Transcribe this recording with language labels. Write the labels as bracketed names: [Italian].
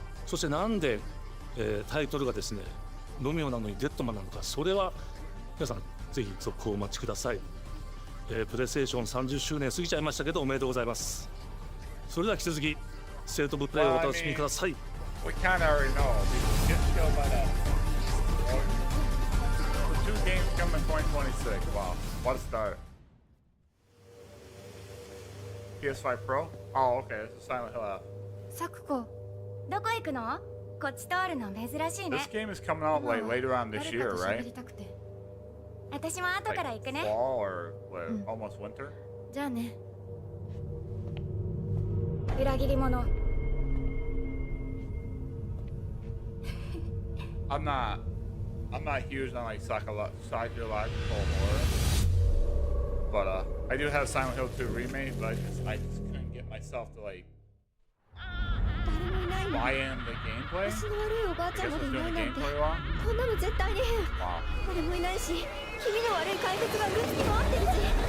[Japanese] そしてなんで、タイトルがですねロミオなのにデッドマンなのか、それは皆さんぜひ続報をお待ちください。プレイステーション30周年過ぎちゃいましたけどおめでとうございます。それでは引き続きステートオブプレイをお楽しみください。 [English] We kind of already know. People get killed by that. The two games come in 2026. Wow, what a start. PS5 Pro? Oh, okay. This is Silent Hill F. [Japanese] サクコ、どこ行くの？こっち通るの珍しいね。 [English] This game is coming out like later on this year, right? [Japanese] 私も後から行くね。 [English] Fall or what, almost winter? [Japanese] じゃあね。裏切り者。 [English] I'm not huge on like psychological horror, but I do have Silent Hill 2 remake, but I just couldn't get myself to like buy in the gameplay. I guess I was doing the gameplay wrong. [Japanese] こんなの絶対に変。 [English] Wow, [Japanese] 誰もいないし、気味の悪い怪物がぐつき回ってるし。